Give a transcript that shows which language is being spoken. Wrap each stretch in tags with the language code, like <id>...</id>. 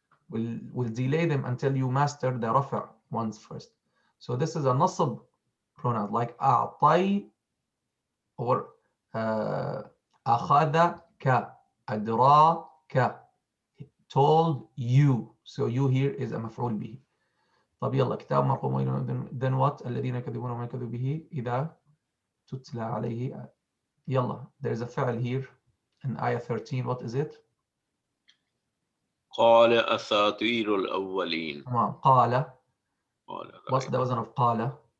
<en>We'll delay them until you master the رفع ones first. So this is a نصب pronoun like أعطي or أخذك. أدراك. Told you. So you here is a مفعول به.</en> <ar>طب يلا كتاب مرقوم.</ar> <en>Then what?</en> <ar>الذين يكذبون وما يكذب به إذا تتلى عليه.</ar> <en>يلا, there's a فعل here in ayah 13. What is it?</en> <ar>قال أساطير الأولين. قال. قال.</ar> <en>What's the wazn of قال?</en>